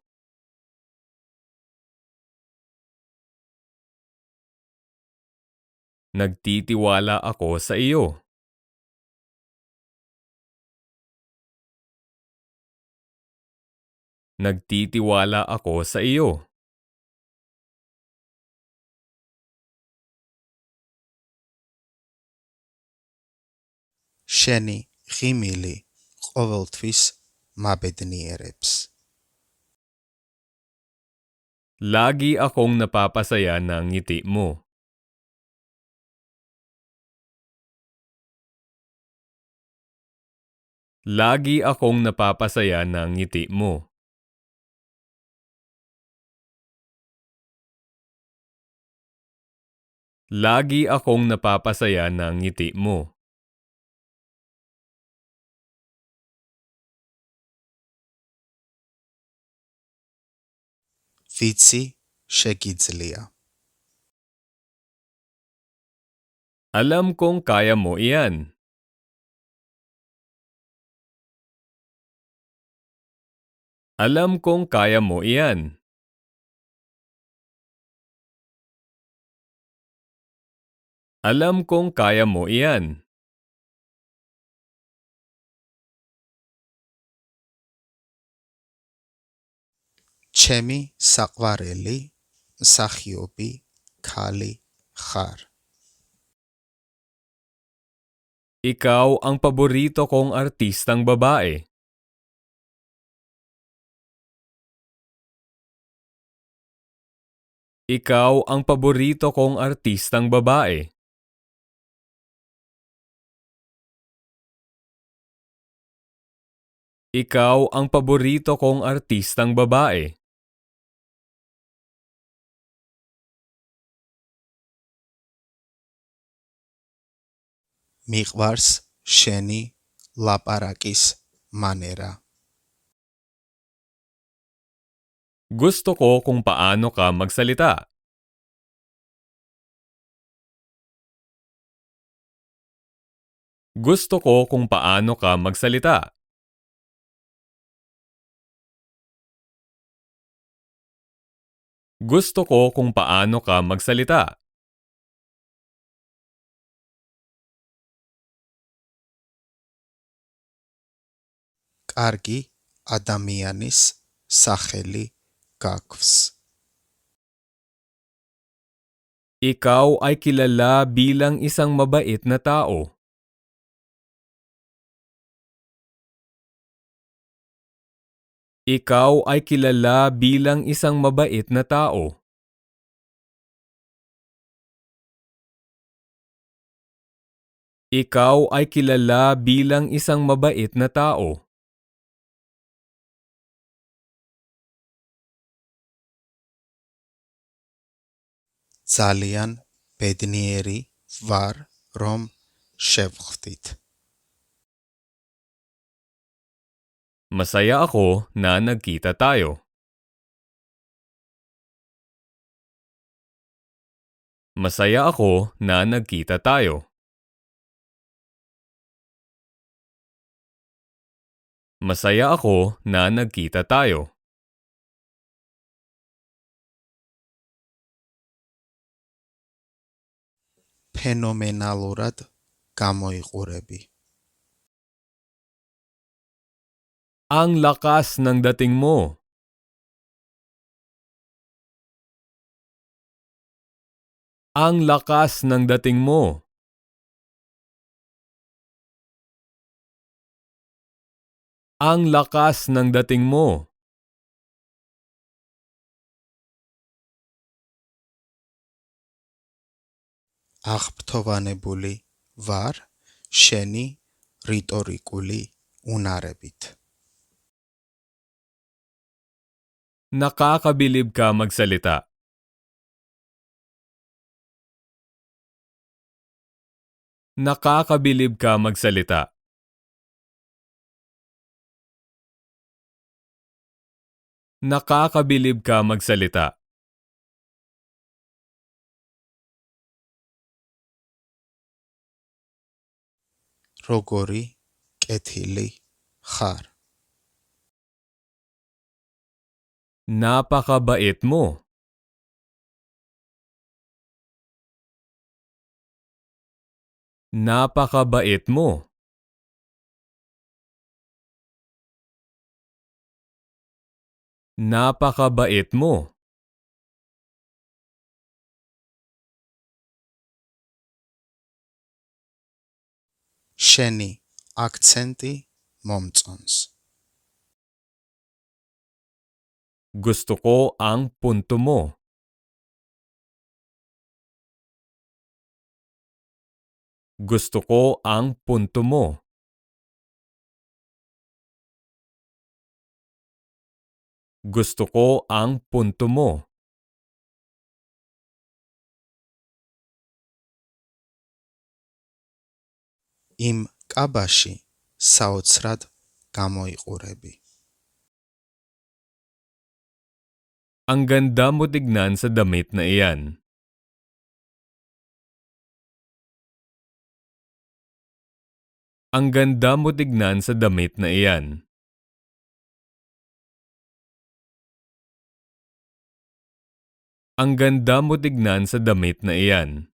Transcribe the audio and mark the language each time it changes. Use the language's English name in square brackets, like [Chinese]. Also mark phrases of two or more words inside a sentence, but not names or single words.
[Filipino] Nagtitiwala ako sa iyo. Nagtitiwala ako sa iyo. [Georgian] შენი ღიმილი ყოველთვის მაბედნიერებს. [Filipino] Lagi akong napapasaya ng ngiti mo. Lagi akong napapasaya ng ngiti mo. Lagi akong napapasaya ng ngiti mo. [Georgian] ვიცი შეგიძლია. [Filipino] Alam kong kaya mo iyan. Alam kong kaya mo iyan. Alam kong kaya mo iyan. [Georgian] ჩემი საყვარელი მსახიობი ქალი ხარ. [Filipino] Ikaw ang paborito kong artistang babae. Ikaw ang paborito kong artistang babae. Ikaw ang paborito kong artistang babae. [Georgian] მიყვარს შენი ლაპარაკის მანერა. [Filipino] Gusto ko kung paano ka magsalita. Gusto ko kung paano ka magsalita. Gusto ko kung paano ka magsalita. [Georgian] კარგი ადამიანის სახელი გაქვს. [Filipino] Ikaw ay kilala bilang isang mabait na tao. Ikaw ay kilala bilang isang mabait na tao. Ikaw ay kilala bilang isang mabait na tao. [Georgian] ძალიან ბედნიერი ვარ, რომ შევხვდით. [Filipino] Masaya ako na nagkita tayo. Masaya ako na nagkita tayo. Masaya ako na nagkita tayo. [Georgian] ფენომენალურად გამოიყურები. [Filipino] Ang lakas ng dating mo. Ang lakas ng dating mo. Ang lakas ng dating mo. [Georgian] აღფრთოვანებული ვარ შენი რიტორიკული უნარებით. [Filipino] Nakakabilib ka magsalita. Nakakabilib ka magsalita. Nakakabilib ka magsalita. [Georgian] როგორი კეთილი ხარ. [Filipino] Napakabait mo. Napakabait mo. Napakabait mo. [Georgian] შენი აქცენტი მომწონს. [Filipino] Gusto ko ang punto mo. Gusto ko ang punto mo. Gusto ko ang punto mo. [Georgian] იმ კაბაში საოცრად გამოიყურები. [Filipino] Ang ganda mo tignan sa damit na iyan. Ang ganda mo tignan sa damit na iyan. Ang ganda mo tignan sa damit na iyan.